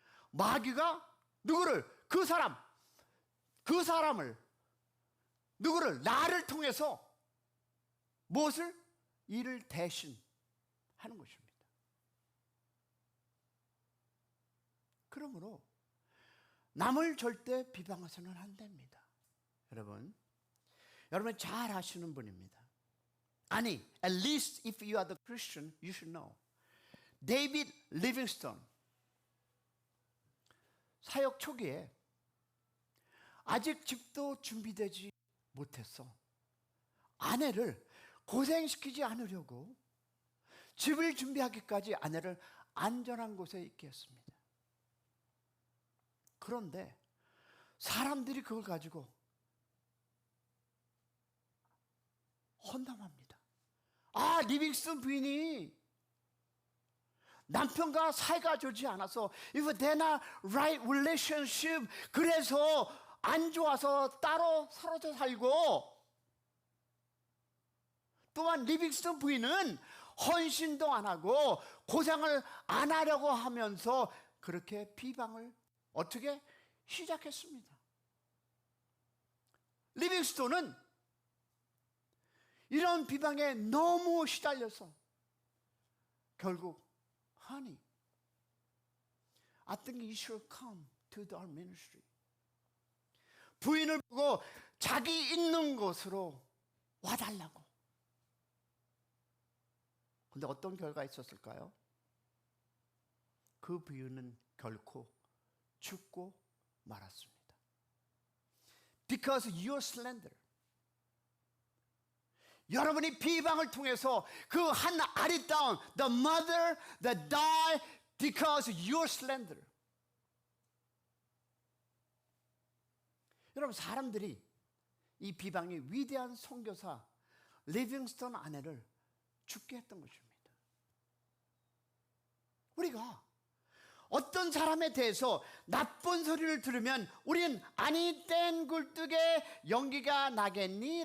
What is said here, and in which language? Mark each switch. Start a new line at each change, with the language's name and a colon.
Korean: 마귀가 누구를, 그 사람을, 누구를, 나를 통해서 무엇을? 이를 대신 하는 것입니다. 그러므로 남을 절대 비방해서는 안 됩니다. 여러분 잘 아시는 분입니다.
English: 아니, at least if you are the Christian, you should know.
Korean: 데이빗 리빙스턴, 사역 초기에 아직 집도 준비되지 못했어. 아내를 고생시키지 않으려고 집을 준비하기까지 아내를 안전한 곳에 있게 했습니다. 그런데 사람들이 그걸 가지고 헌담합니다. 아, 리빙스턴 부인이 남편과 사이가 좋지 않아서
English: if they're not right relationship,
Korean: 그래서 안 좋아서 따로 사라져 살고, 또한 리빙스턴 부인은 헌신도 안 하고 고생을 안 하려고 하면서 그렇게 비방을 어떻게 시작했습니다. 리빙스턴은 이런 비방에 너무 시달려서 결국
English: Honey, I think you should come to our ministry.
Korean: 부인을 보고 자기 있는 곳으로 와달라고. 근데 어떤 결과가 있었을까요? 그 부인은 결코 죽고 말았습니다.
English: Because your slander.
Korean: 여러분이 비방을 통해서 그 한 아리따운
English: the mother that died because your slander.
Korean: 여러분, 사람들이 이 비방이 위대한 선교사 리빙스턴 아내를 죽게 했던 것입니다. 우리가 어떤 사람에 대해서 나쁜 소리를 들으면 우리는 아니 땐 굴뚝에 연기가 나겠니?